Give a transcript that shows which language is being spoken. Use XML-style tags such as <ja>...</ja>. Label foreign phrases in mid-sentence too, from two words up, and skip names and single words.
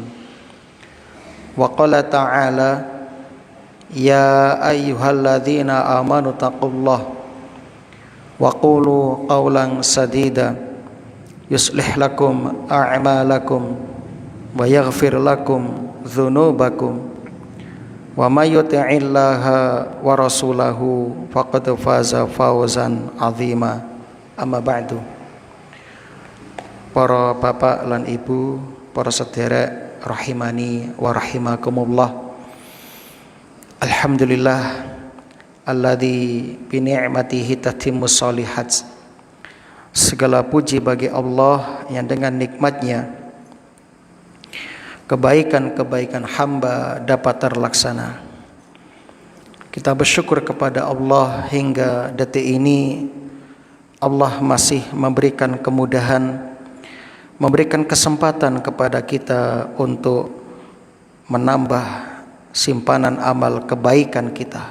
<ar>وقال تعالى، يا أيها الذين آمنوا اتقوا الله وقولوا قولا سديدا يصلح لكم أعمالكم ويغفر لكم ذنوبكم ومن يطع الله ورسوله فقد فاز فوزا عظيما. أما بعد.</ar> <jv>Para bapak lan ibu, para sederek</jv> <ar>رحمني ورحمكم الله. الحمد لله الذي بنعمته تتم الصالحات.</ar> <id>Segala puji bagi Allah yang dengan nikmatnya kebaikan-kebaikan hamba dapat terlaksana. Kita bersyukur kepada Allah hingga detik ini Allah masih memberikan kemudahan, memberikan kesempatan kepada kita untuk menambah simpanan amal kebaikan kita.</id>